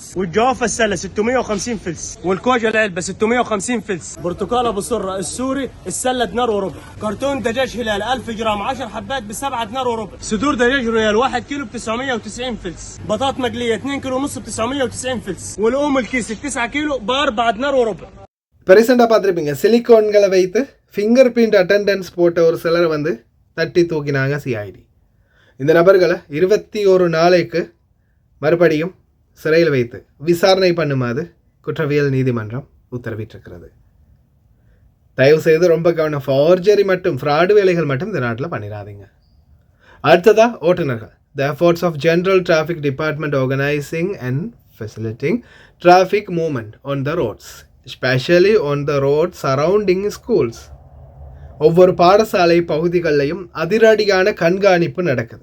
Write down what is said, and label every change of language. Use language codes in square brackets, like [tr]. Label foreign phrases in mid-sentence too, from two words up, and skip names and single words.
[ar] والجوافه السله 650 فلس. والكوجه العلبه 650 فلس. برتقال ابو سره السوري السله دينار وربع. كرتون دجاج هلال 1000 جرام 10 حبات ب7 دينار وربع. صدور دجاج ريال 1 كيلو ب 990 فلس. بطاط مقليه 2 كيلو ونص ب 990 فلس. والأم الكيس 9 كيلو ب 4 دينار وربع. [ta] பெருசண்டா பார்த்துருப்பீங்க, சிலிக்கான்களை வைத்து [en] finger print attendance [ta] போட்ட ஒரு சிலரை வந்து தட்டி தூக்கினாங்க சிஐடி. இந்த நபர்களை 21 நாளைக்கு மறுபடியும் சிறையில் வைத்து விசாரணை பண்ணுமாறு குற்றவியல் நீதிமன்றம் உத்தரவிட்டிருக்கிறது. தயவு செய்து ரொம்ப கவனம், ஃபார்ஜரி மற்றும் ஃப்ராடு வேலைகள் மட்டும் இந்த நாட்டில் பண்ணிடாதீங்க. அடுத்ததா ஓட்டுநர்கள். [en] The efforts of General Traffic Department organizing and facilitating traffic movement on the roads, especially on the roads surrounding schools. [ta] ஒவ்வொரு பாடசாலை பகுதிகளிலையும் அதிரடியான கண்காணிப்பு நடக்குது.